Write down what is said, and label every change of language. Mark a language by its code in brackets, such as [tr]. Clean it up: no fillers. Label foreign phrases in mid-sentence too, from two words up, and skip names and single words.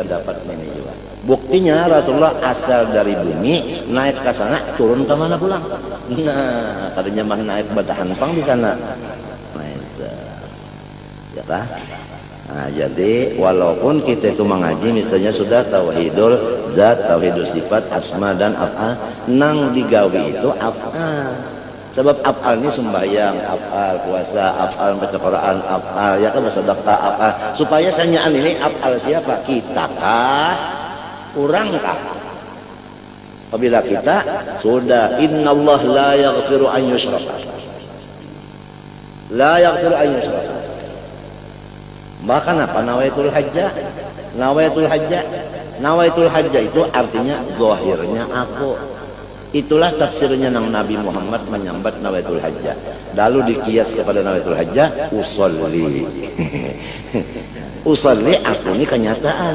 [bjn] dapat juga buktinya Rasulullah asal dari bumi naik ke sana turun ke mana pulang nah tadinya mah naik batahan pang di sana nah itu ya kah nah jadi walaupun kita itu mengaji misalnya sudah [ar] توحيد الذات توحيد الصفات [bjn] asma dan af'al nang digawi itu af'al sebab af'al ini sembahyang, af'al puasa, af'al baca Quran, af'al ya kan bersedekah, af'al supaya sanyaan ini af'al siapa? Kita kah? Kurang kah? Apabila kita sudah [ar] إن الله لا يغفر أن يشرك لا يغفر أن يشرك [bjn] bahkan apa [ar] نويت الحجة نويت الحجة. نويت الحجة [bjn] itu artinya zahirnya aku. Itulah tafsirnya nang Nabi Muhammad menyambat [ar] نويت الحجة. [bjn] Lalu dikias kepada [ar] نويت الحجة، أصلي. [bjn] Usolli aku ini kenyataan.